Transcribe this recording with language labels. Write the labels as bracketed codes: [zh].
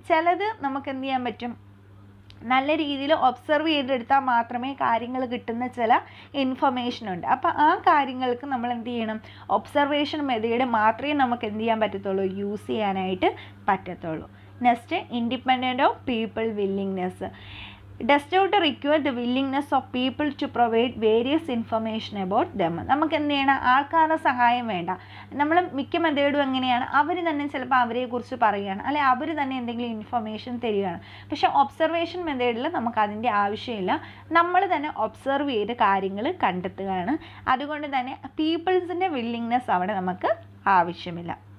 [ml] ചിലത് നമുക്ക് എന്ത് ചെയ്യാൻ പറ്റും, നല്ല രീതിയിൽ ഒബ്സർവ് ചെയ്തെടുത്താൽ മാത്രമേ കാര്യങ്ങൾ കിട്ടുന്ന ചില ഇൻഫർമേഷൻ ഉണ്ട്. അപ്പോൾ ആ കാര്യങ്ങൾക്ക് നമ്മൾ എന്ത് ചെയ്യണം, ഒബ്സർവേഷൻ മെത്തേഡ് മാത്രമേ നമുക്ക് എന്ത് ചെയ്യാൻ പറ്റത്തുള്ളൂ, യൂസ് ചെയ്യാനായിട്ട് പറ്റത്തുള്ളൂ. [en] Next, independent of people willingness. does not require the willingness of people to provide various information about them. [ml] നമുക്ക് എന്ത് ചെയ്യണം, ആൾക്കാരുടെ സഹായം വേണ്ട. നമ്മൾ മിക്ക മെത്തേഡും എങ്ങനെയാണ്, അവർ തന്നെ ചിലപ്പോൾ അവരെക്കുറിച്ച് പറയുകയാണ്, അല്ലെ അവർ തന്നെ എന്തെങ്കിലും ഇൻഫർമേഷൻ തരികയാണ്. പക്ഷേ ഒബ്സർവേഷൻ മെത്തേഡിൽ നമുക്ക് അതിൻ്റെ ആവശ്യമില്ല. നമ്മൾ തന്നെ ഒബ്സർവ് ചെയ്ത് കാര്യങ്ങൾ കണ്ടെത്തുകയാണ്. അതുകൊണ്ട് തന്നെ പീപ്പിൾസിൻ്റെ വില്ലിങ്നെസ് അവിടെ നമുക്ക് ആവശ്യമില്ല.